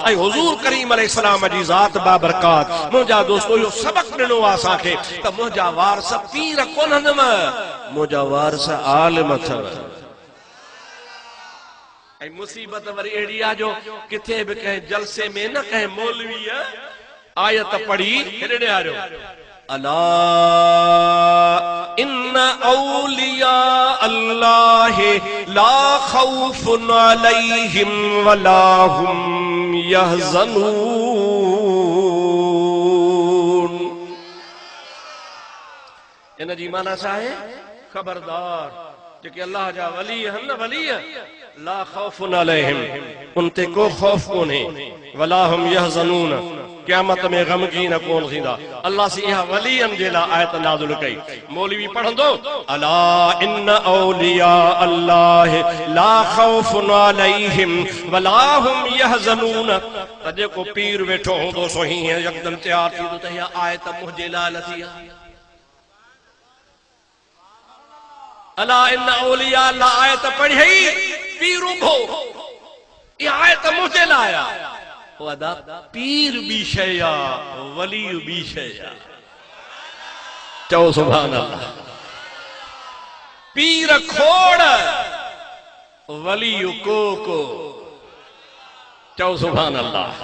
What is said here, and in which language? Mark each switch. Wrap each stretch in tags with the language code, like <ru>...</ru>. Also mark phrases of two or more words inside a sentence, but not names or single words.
<sd>ऐं हुजूर करीम अलैहिस्सलाम जी ज़ात बाबरकात, मुंहिंजा दोस्तो इहो सबक़ ॾिनो आहे असांखे त मुंहिंजा वारस पीर कोन्हनि, मुंहिंजा वारस आलिम अथव। ऐं मुसीबत वरी अहिड़ी आहे जो किथे बि कंहिं जलसे में न कंहिं मौलवी आयत पढ़ी हेॾे आयो,</sd> <ar>ألا إن أولياء الله لا خوف عليهم ولا هم يحزنون.</ar> <sd>इन जी माना छा आहे? खबरदार जेके अल्लाह जा वली आहिनि न, वली</sd> <ar>لا خوف عليهم,</ar> <sd>उन ते को खौफ कोन्हे,</sd> <ar>ولا هم يحزنون,</ar> <sd>क़यामत में गमगीन कोन थींदा। अल्लाह से इहा वलीअनि जे लाइ आयत नाज़िल कई। मौलवी पढ़ंदो,</sd> <ar>ألا إن أولياء الله لا خوف عليهم ولا هم يحزنون,</ar> <sd>त जेको पीर वेठो हूंदो सो हीअं यकदम तैयार थींदो त इहा आयत मुंहिंजे लाइ नथी आहे।</sd> <ar>ألا إن أولياء الله</ar> <sd>आयत पढ़ी, पीर उभो, इहा आयत मुंहिंजे लाइ आहे। अदा पीर बि शइ आहे, वली बि शइ आहे।</sd> <ar>चओ سبحان الله.</ar> <sd>पीर खोड़, वली को चओ</sd> <ar>سبحان الله.</ar>